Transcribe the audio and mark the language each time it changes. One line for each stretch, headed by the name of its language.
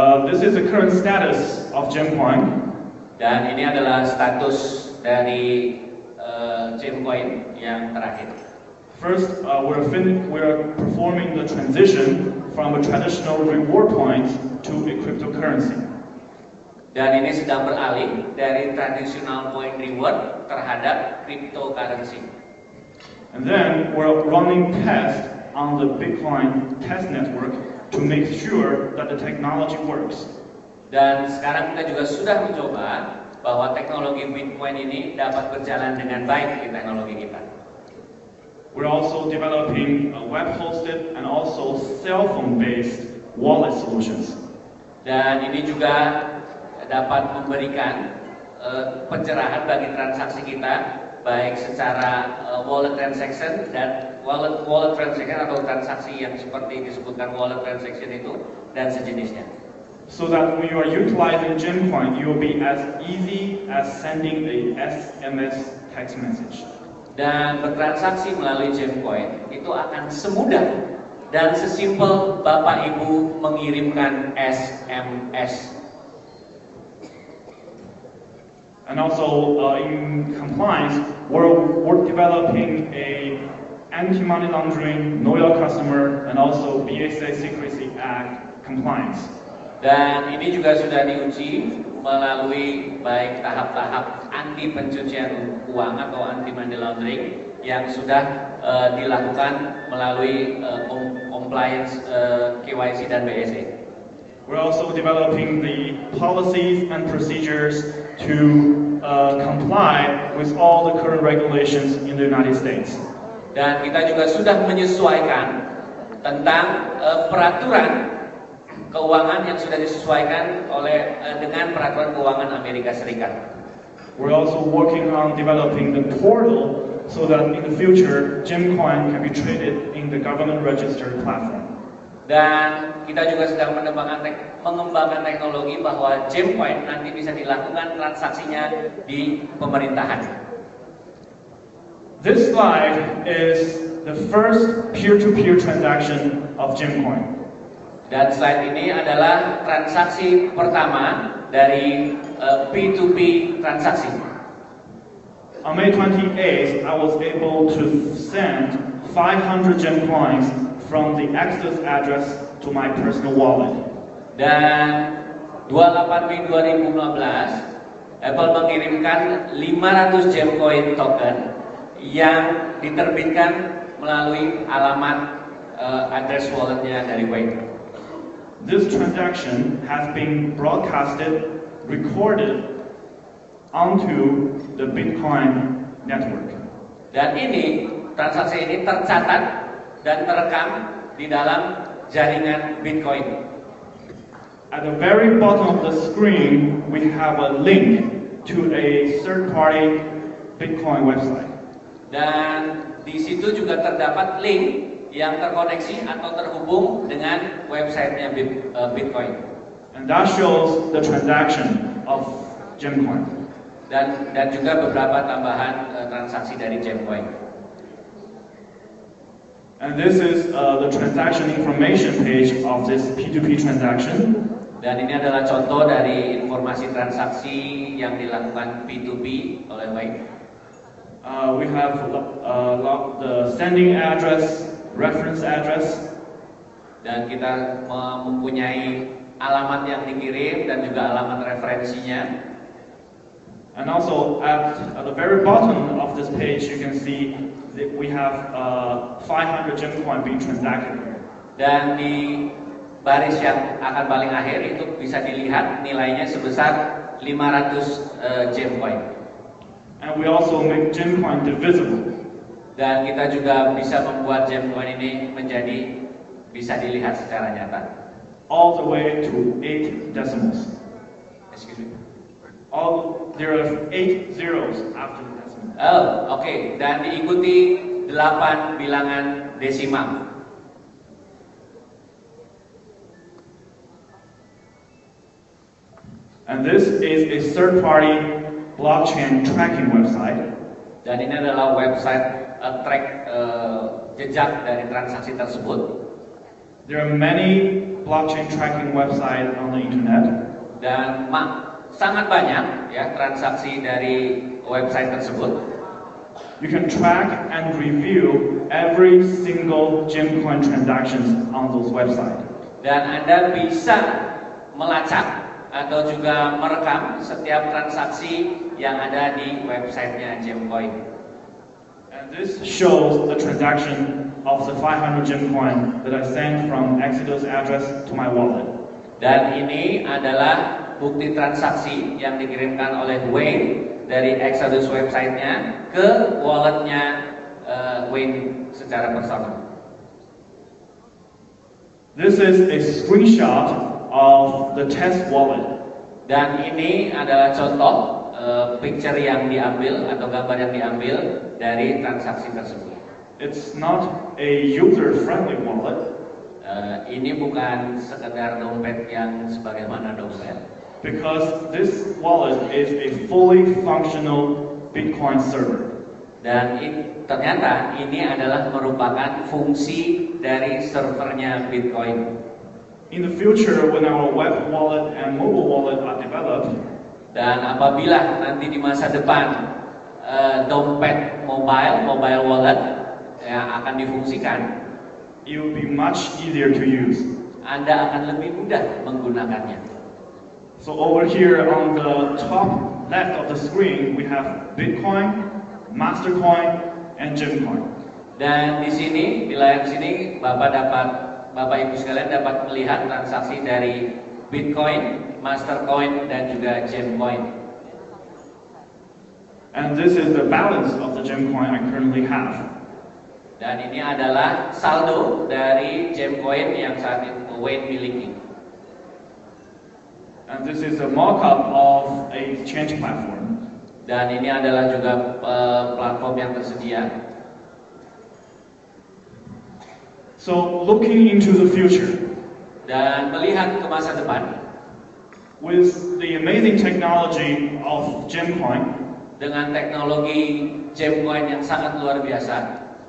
English: This is the current status of GemCoin.
Indonesian: Dan ini adalah status dari GemCoin yang terakhir.
English: First, we're performing the transition from a traditional reward point to a cryptocurrency.
Indonesian: Dan ini sedang beralih dari
English: traditional point reward
Indonesian: terhadap cryptocurrency.
English: And then we're running tests on the Bitcoin test network to make sure that the technology works.
Indonesian: Dan sekarang kita juga sudah mencoba bahwa teknologi Bitcoin ini dapat berjalan dengan baik di teknologi kita.
English: We're also developing web-hosted and also cell phone-based wallet solutions.
Indonesian: Dan ini juga dapat memberikan pencerahan bagi transaksi kita, baik secara wallet transaction dan wallet transaction atau transaksi yang seperti disebutkan wallet transaction itu dan sejenisnya.
English: So that when you are utilizing GemCoin, you will be as easy as sending a SMS text message.
Indonesian: Dan bertransaksi melalui GemCoin itu akan semudah dan sesimpel Bapak Ibu mengirimkan SMS.
English: And also in compliance, we're developing a anti-money laundering, know your customer, and also BSA Secrecy Act compliance.
Indonesian: Dan ini juga sudah diuji melalui baik tahap-tahap anti pencucian uang atau
English: anti money laundering
Indonesian: yang sudah dilakukan melalui compliance KYC dan BSA.
English: We're also developing the policies and procedures to comply with all the current regulations in the United States.
Indonesian: Dan kita juga sudah menyesuaikan tentang peraturan keuangan yang sudah disesuaikan dengan peraturan keuangan Amerika Serikat.
English: We're also working on developing the portal so that in the future GemCoin can be traded in the government registered platform.
Indonesian: Dan kita juga sedang mengembangkan teknologi bahwa GemCoin nanti bisa dilakukan transaksinya di pemerintahan.
English: This slide is the first peer-to-peer transaction of GemCoin.
Indonesian: Dan slide ini adalah transaksi pertama dari P2P transaksi.
English: On May 28th, I was able to send 500 GemCoins from the Exodus address to my personal wallet.
Indonesian: Dan 28 Mei 2015, Apple mengirimkan 500 GemCoin token yang diterbitkan melalui alamat address walletnya dari Wave.
English: This transaction has been broadcasted, recorded onto the Bitcoin network.
Indonesian: Dan transaksi ini tercatat dan terekam di dalam jaringan Bitcoin.
English: At the very bottom of the screen, we have a link to a third-party Bitcoin website.
Indonesian: Dan di situ juga terdapat link yang terkoneksi atau terhubung dengan websitenya Bitcoin.
English: And that shows the transaction of GemCoin.
Indonesian: Dan juga beberapa tambahan transaksi dari GemCoin.
English: And this is the transaction information page of this P2P transaction.
Indonesian: Dan ini adalah contoh dari informasi transaksi yang dilakukan P2P oleh Wave.
English: We have the sending address, reference address.
Indonesian: Dan kita mempunyai alamat yang dikirim dan juga alamat referensinya.
English: And also at the very bottom of this page, you can see that we have 500 GemCoin being transacted.
Indonesian: Dan di baris yang akan paling akhir itu bisa dilihat nilainya sebesar 500 GemCoin.
English: And we also make GemCoin divisible.
Indonesian: Dan kita juga bisa membuat GemCoin ini menjadi bisa dilihat secara nyata.
English: All the way to 8 decimals. Excuse me. There are 8 zeros after the decimal.
Indonesian: Oh, oke. Dan diikuti 8 bilangan desimal.
English: And this is a third-party blockchain tracking website.
Indonesian: Dan ini adalah website track jejak dari transaksi tersebut.
English: There are many blockchain tracking websites on the internet.
Indonesian: Dan sangat banyak ya transaksi dari website tersebut.
English: You can track and review every single GemCoin transactions on those websites.
Indonesian: Dan Anda bisa melacak atau juga merekam setiap transaksi yang ada di websitenya GemCoin.
English: And this shows the transaction of the 500 GemCoin that I sent from Exodus address to my wallet.
Indonesian: Dan ini adalah bukti transaksi yang dikirimkan oleh Wayne dari Exodus websitenya ke walletnya Wayne secara personal.
English: This is a screenshot of the test wallet.
Indonesian: Dan ini adalah contoh picture yang diambil atau gambar yang diambil dari transaksi tersebut.
English: It's not a user-friendly wallet.
Indonesian: Ini bukan sekedar dompet yang sebagaimana dompet.
English: Because this wallet is a fully functional Bitcoin server.
Indonesian: Dan ternyata ini adalah merupakan fungsi dari servernya Bitcoin.
English: In the future, when our web wallet and mobile wallet are developed,
Indonesian: dan apabila nanti di masa depan dompet mobile wallet yang akan difungsikan,
English: it will be much easier to use.
Indonesian: Anda akan lebih mudah menggunakannya.
English: So over here on the top left of the screen, we have Bitcoin, Mastercoin, and GemCoin.
Indonesian: Dan di sini, di layar sini, Bapak Ibu sekalian dapat melihat transaksi dari Bitcoin, Mastercoin, dan juga GemCoin.
English: And this is the balance of the GemCoin I currently have.
Indonesian: Dan ini adalah saldo dari GemCoin yang saat itu Wayne miliki.
English: And this is a mock-up of a exchange platform.
Indonesian: Dan ini adalah juga platform yang tersedia.
English: So looking into the future,
Indonesian: dan melihat ke masa depan,
English: with the amazing technology of GemCoin,
Indonesian: dengan teknologi GemCoin yang sangat luar biasa,